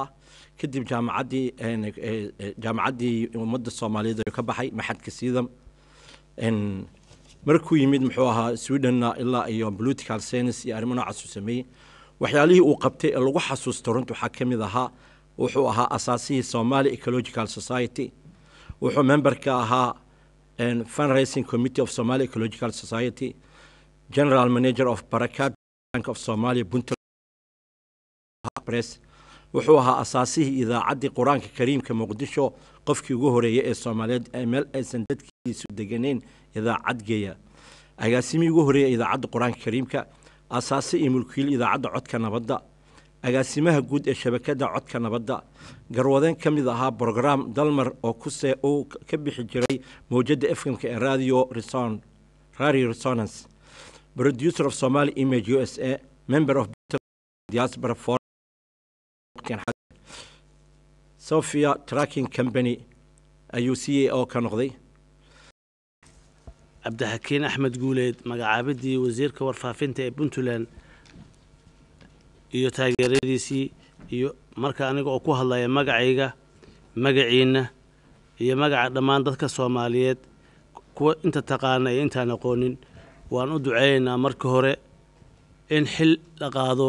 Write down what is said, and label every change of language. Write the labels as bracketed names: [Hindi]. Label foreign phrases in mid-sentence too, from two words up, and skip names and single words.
[Somali] kadib jaamacaddii ummadda Soomaaliyeed ka baxay maxadka Siidam. markuu yimid muxuu ahaa Sweden ilaa iyo [English] political science [Somali] iyo arrimo noocaas u sameeyay. waxyaalihii uu qabtay ee lagu xasuusto runtii waxaa ka mid ahaa wuxuu ahaa asaasihii Somali Ecological Society, wuxuu memberka ahaa [English] fundraising committee of Somali Ecological Society, general manager of Barakat Bank of Somalia Puntland Press, [Somali] wuxuu ahaa asaasihii idaacaddii Quraanka Kariimka Muqdisho, qofkii ugu horeeyay ee Soomaaliyeed ee meel aysan dadkiisu deganeen idaacad geeya, agaasimihii ugu horeeyay idaacadda Quraanka Kariimka, asaasi iyo mulkiil idaacadda Codka Nabadda, agaasimaha guud ee shabakadda Codka Nabadda, garwadeen ka mid ahaa program Dalmar oo uu ka bixi jiray mowjadda FM-ka ee Radio Resonance, [English] producer of Somali Image USA, member of Diaspora Forum, [Somali] Sophia Tracking Company ayuu CEO ka noqday. Cabdixakiin Axmed Guuleed magacaabidii wasiirka warfaafinta ee Puntland iyo taageeradiisii iyo marka aniga oo ku hadlaya magacayga, magaciina iyo magaca dhammaan dadka Soomaaliyeed kuwa inta taqaana iyo inta aan aqoonin waan u duceeynaa marka hore in xil la qaado.